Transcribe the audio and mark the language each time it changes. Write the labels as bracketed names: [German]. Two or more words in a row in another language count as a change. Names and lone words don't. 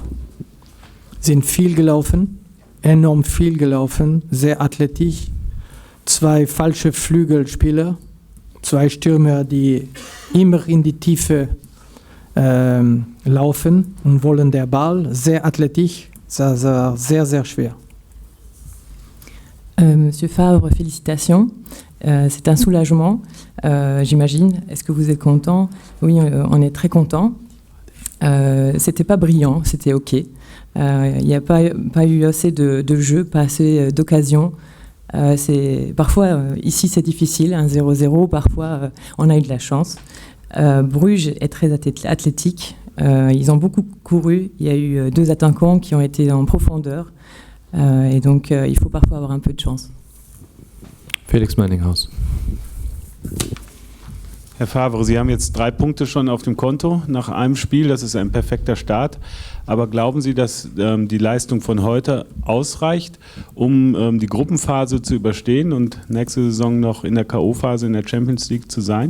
[German] Sie sind viel gelaufen, enorm viel gelaufen, sehr athletisch. 2 falsche Flügelspieler, 2 Stürmer, die immer in die Tiefe laufen und wollen den Ball, sehr athletisch, sehr, sehr schwer. [French] Monsieur Favre, félicitations. C'est un soulagement, j'imagine. Est-ce que vous êtes content? Oui, on est très content. C'était pas brillant, c'était OK. Il n'y a pas eu assez de jeux, pas assez d'occasions. Parfois, ici, c'est difficile, 1-0-0. Parfois, on a eu de la chance. Bruges est très athlétique. Ils ont beaucoup couru. Il y a eu 2 attaquants qui ont été en profondeur. Et donc, il faut parfois avoir un peu de chance. [German] Felix Meininghaus. Herr Favre, Sie haben jetzt 3 Punkte schon auf dem Konto nach einem Spiel. Das ist ein perfekter Start. Aber glauben Sie, dass die Leistung von heute ausreicht, um die Gruppenphase zu überstehen und nächste Saison noch in der K.O.-Phase in der Champions League zu sein?